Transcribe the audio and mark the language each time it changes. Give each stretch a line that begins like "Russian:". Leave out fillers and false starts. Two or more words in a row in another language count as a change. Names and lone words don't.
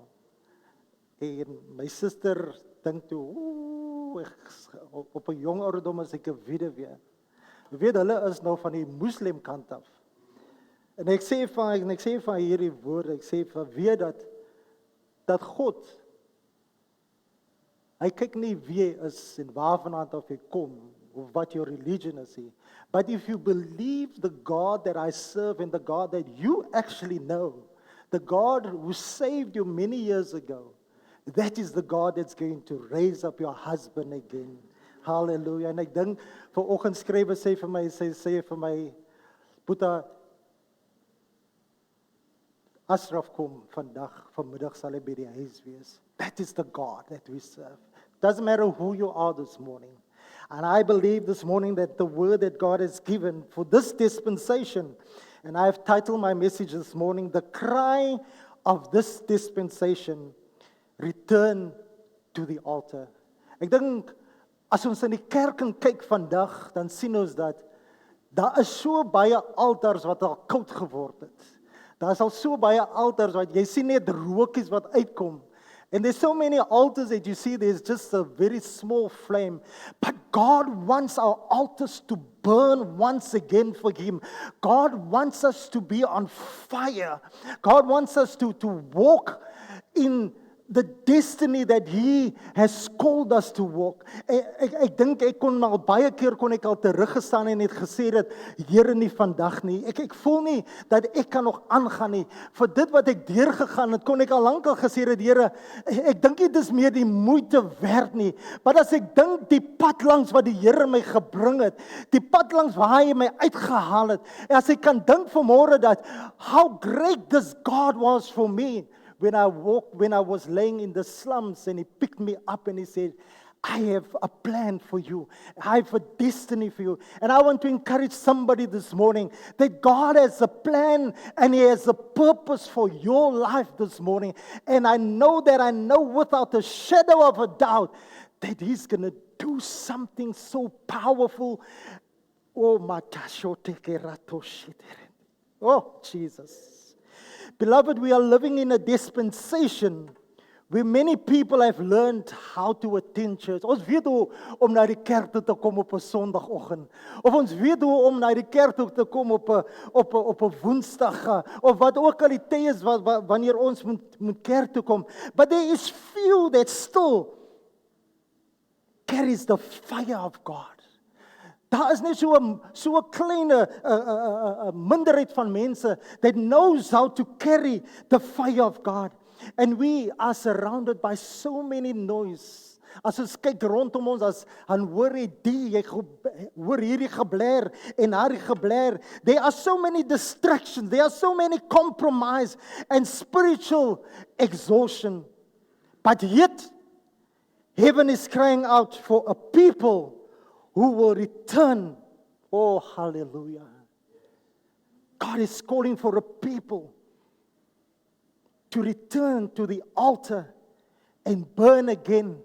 Afrikaans: En my suster dink toe, op 'n jong ouderdom is ek 'n weduwee. Jy weet, hulle is nou van die moslim kant af. En ek sê van hierdie woorde, ek sê van weet dat God, hy kyk nie wie jy is en waarvandaan of jy kom,
English: of what your religion is nie. But if you believe the God that I serve and the God that you actually know, the God who saved you many years ago, that is the God that's going to raise up your husband again. Hallelujah.
Afrikaans: En ek dink vanoggend skrywe sê vir my, Boeta, Asraf kom vanmiddag sal hy by die huis wees.
English: That is the God that we serve. Doesn't matter who you are this morning. And I believe this morning that the word that God has given for this dispensation, and I have titled my message this morning, The Cry of This Dispensation, Return to the Altar.
Afrikaans: Ek dink, as ons in die kerk kyk vandag, dan sien ons dat daar is so baie altars wat al koud geword het. Daar is al so baie altars wat jy sien net rookies wat uitkom.
English: And there's so many altars that you see, there's just a very small flame. But God wants our altars to burn once again for Him. God wants us to be on fire. God wants us to walk in the destiny that He has called us to walk.
Afrikaans: Ek dink ek kon al baie keer ek al teruggestaan en het gesê dat Here nie vandag nie. Ek voel nie dat ek kan nog aangaan nie. Vir dit wat ek deurgegaan het, kon ek al lank al gesê dat Here, ek dink dit is meer die moeite werd nie. Maar as ek dink die pad langs wat die Here my gebring het, die pad langs waar hy my uitgehaal het, en as ek kan dink vanmôre dat
English: how great this God was for me. When I was laying in the slums and He picked me up and He said, I have a plan for you. I have a destiny for you. And I want to encourage somebody this morning that God has a plan and He has a purpose for your life this morning. And I know without a shadow of a doubt that He's going to do something so powerful. Oh, Jesus. Beloved, we are living in a dispensation where many people have learned how to attend church.
Afrikaans: Ons weet hoe om na die kerk toe te kom op 'n Sondagoggend. Of ons weet hoe om na die kerk toe te kom op 'n Woensdag, of wat ook al die tye is wanneer ons moet kerk toe kom.
English: But there is few that still carries the fire of God.
Afrikaans: Daar is net so 'n klein minderheid van mense
English: that knows how to carry the fire of God. And we are surrounded by so many noise.
Afrikaans: As ons kyk rondom ons, dan hoor jy hoor hierdie gebler en daardie gebler.
English: There are so many distractions, there are so many compromise and spiritual exhaustion. But yet, heaven is crying out for a people who will return. Oh, hallelujah. God is calling for a people to return to the altar and burn again.